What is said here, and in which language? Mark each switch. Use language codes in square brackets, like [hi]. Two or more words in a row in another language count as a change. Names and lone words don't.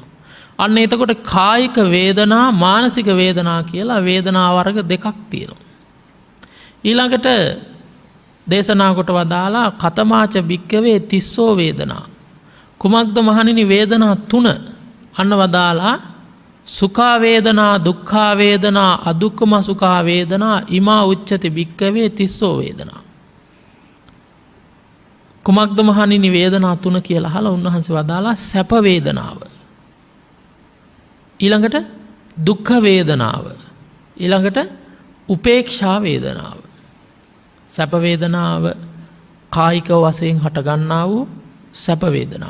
[si] අන්න එතකොට කායික වේදනා මානසික වේදනා කියලා වේදනා වර්ග දෙකක් තියෙනවා. ඊළඟට දේශනා කොට වදාලා [pi] කතමාච භික්කවේ තිස්සෝ වේදනා. [si] කුමක්ද මහණෙනි වේදනා තුන? අන්න වදාලා [pi] සුඛා වේදනා දුක්ඛා වේදනා අදුක්ඛම සුඛා වේදනා ඉමා උච්චති භික්කවේ තිස්සෝ වේදනා. [si] කුමක්ද මහණෙනි වේදනා තුන කියලා අහලා උන්වහන්සේ වදාලා සැප වේදනාව. ඊළඟට දුක්ඛ වේදනාව. ඊළඟට උපේක්ෂා වේදනාව. සැප වේදනාව කායික වශයෙන් හටගන්නා වූ සැප වේදනා.